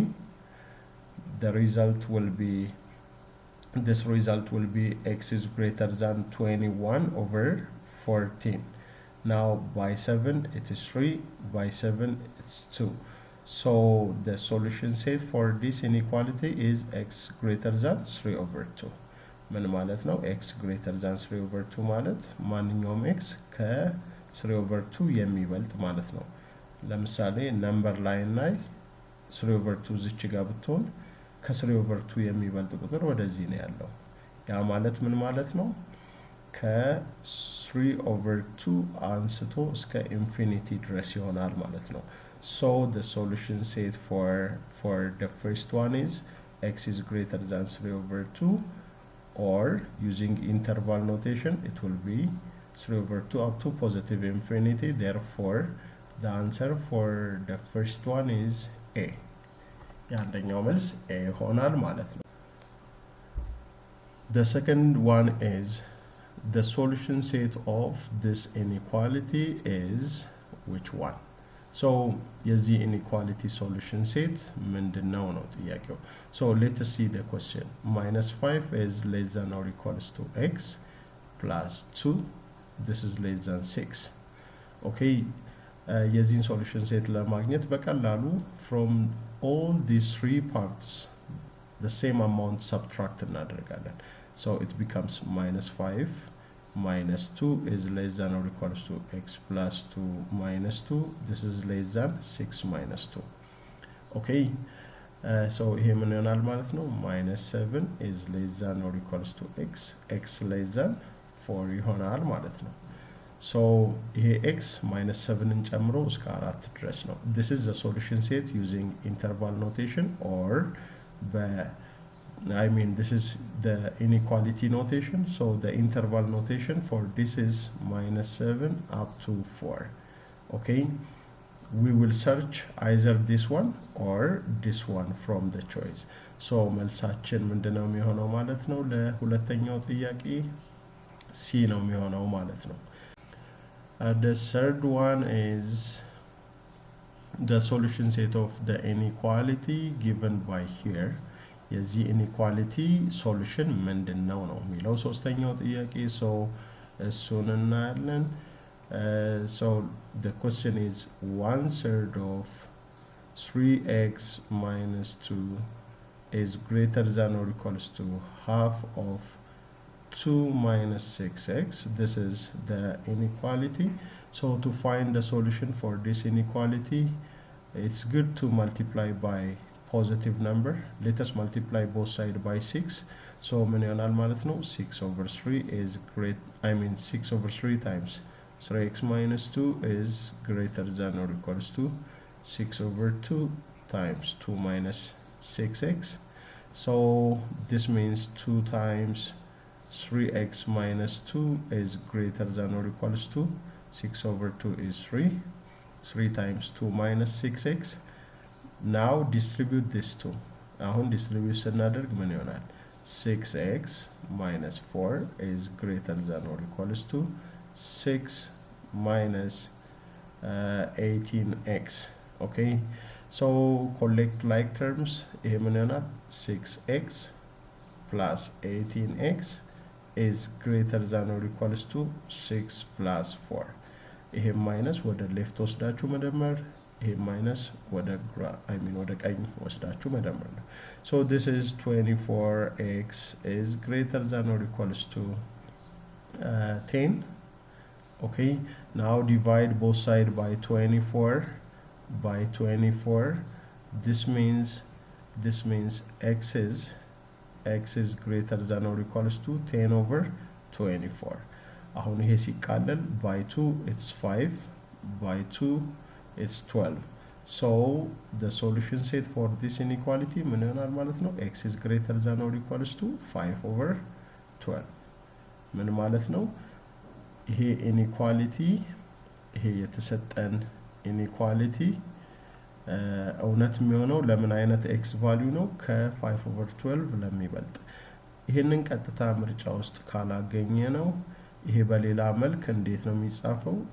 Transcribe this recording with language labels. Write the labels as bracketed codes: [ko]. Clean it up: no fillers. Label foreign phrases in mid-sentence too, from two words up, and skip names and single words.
[en] The result will be x is greater than 21 over 14. Now by 7 it is 3, by 7 it's 2. So the solution set for this inequality is x greater than 3 over 2. [am] ምን ማለት ነው? x greater than 3 over 2 ማለት ማንኛውም x ከ3 over 2 የሚበልጥ ማለት ነው። ለምሳሌ [en] number line [am] ላይ 3 over 2 ዝች ጋር ብትሆን ከ3 over 2 የሚበልጥ ቁጥር ወደዚህ ነው ያለው። ያ ማለት ምን ማለት ነው? ከ3 over 2 አንስቶ እስከ ኢንፊኒቲ ድረስ ይሆናል ማለት ነው። [en] So the solution set for the first one is x is greater than 3 over 2, or using interval notation it will be 3 over 2 up to positive infinity. Therefore the answer for the first one is A. [am] የአንደኛው መልስ A ይሆናል ማለት ነው። [en] The second one is the solution set of this inequality is which one? So የዚህ inequality solution set [am] ምንድነው ነው ጥያቄው። [en] So let us see the question. minus 5 is less than or equals to x plus 2. This is less than 6. Okay, የዚህን solution set [am] ለማግኘት በቀላሉ [en] from all these three parts the same amount subtract እናደርጋለን. So it becomes minus 5 minus 2 is less than or equals to x plus 2 minus 2. This is less than 6 minus 2. Okay, so [am] ይሄ ምን ይሆናል ማለት ነው? [en] minus 7 is less than or equals to x less than 4 [am] ይሆናል ማለት ነው። [en] So here x minus 7 in [am] ጨምሮ እስከ 4 ድረስ ነው። [en] This is the solution set using interval notation or this is the inequality notation. So the interval notation for this is minus 7 up to 4. Okay, we will search either this one or this one from the choice. [am] So መልሳችን ምንድነው የሚሆነው ማለት ነው? ለሁለተኛው ጥያቄ C ነው የሚሆነው ማለት ነው። [en] The third one is the solution set of the inequality given by here. የዚህ inequality solution [am] ምንድነው ነው የሚለው ሶስተኛው ጥያቄ። [en] So [am] እሱን እናያለን። [en] So the question is 1/3 of 3x minus 2 is greater than or equals to half of 2 minus 6x. This is the inequality. So to find the solution for this inequality, it's good to multiply by positive number. Let us multiply both sides by 6. [am] So ምን ይሆናል ማለት ነው? [en] 6/3 is 6/3 times 3x minus 2 is greater than or equals to 6/2 times 2 minus 6x. So this means 2 times 3x minus 2 is greater than or equals to 6/2 is 3. 3 times 2 minus 6x. Now distribute this 2. [am] አሁን distribute ስናደርግ ምን ይሆናል? [en] 6x minus 4 is greater than or equals to 6 minus 18x. Okay, so collect like terms. [am] ይሄ ምን ይሆናል? [en] 6x plus 18x is greater than or equals to 6 plus 4. [am] ይሄ ማይነስ ወደ ሌፍት ወስዳችሁ መደመር፣ ይሄ ማይነስ ወደ ወደ ቀኝ ወስዳችሁ መደመር ነው። [en] So this is 24x is greater than or equals to 10. Okay, now divide both sides by 24 by 24. This means x is greater than or equals to 10/24. [am] አሁን ይሄ ሲቃለል [en] by 2 it's 5, by 2 it's 12. So the solution set for this inequality [am] ምን ይሆናል ማለት ነው? [en] x is greater than or equals to 5/12. [am] ምን ማለት ነው? ይሄ inequality ይሄ የተሰጠን inequality እውነት የሚሆነው ለምን አይነት x ቫልዩ ነው? ከ5/12 ለሚበልጥ። ይሄንን ቀጥታ ምርጫ ውስጥ ካላገኘ ነው ይሄ በሌላ መልክ እንዴት ነው የሚጻፈው?